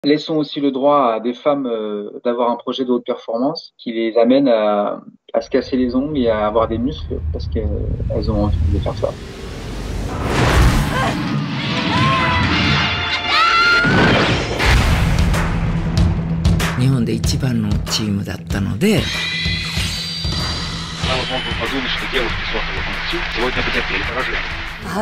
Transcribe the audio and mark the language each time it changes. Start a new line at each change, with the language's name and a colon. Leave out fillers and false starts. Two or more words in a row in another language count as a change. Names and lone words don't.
French: Laissons aussi le droit à des femmes d'avoir un projet de haute performance qui les amène à se casser les ongles et à avoir des muscles parce qu'elles ont envie de faire ça.
Japanese: 日本で一番のチームだったので。あ、